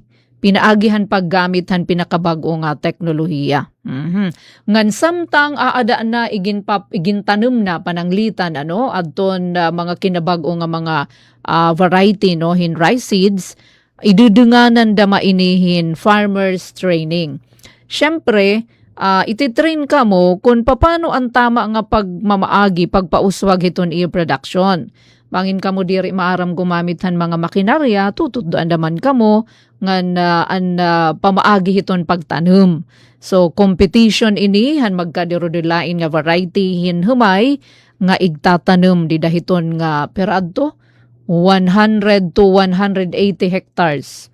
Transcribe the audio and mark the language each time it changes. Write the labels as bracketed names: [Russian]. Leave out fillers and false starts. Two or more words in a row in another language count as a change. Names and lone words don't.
[Waray] Pinaagihan paggamit han pinakabag-o nga teknolohiya. Ngan samtang aada na igintanom na pananglitan adton mga kinabag-o nga mga variety hin rice seeds, idudunganan da mainihin [English] farmers training. [Waray] Syempre, ititrain ka mo [Filipino] kung paano ang tama [Waray] nga pagmamaagi, pagpauswag hiton production. Bangin kamo diri maaram gumamit han mga makinarya, tutuddoan naman kamo ngan pamaagi hiton pagtanom. So competition ini han magkadirodulain nga variety hin humay nga igtatanom di dahiton nga peradto 100 to 180 hectares.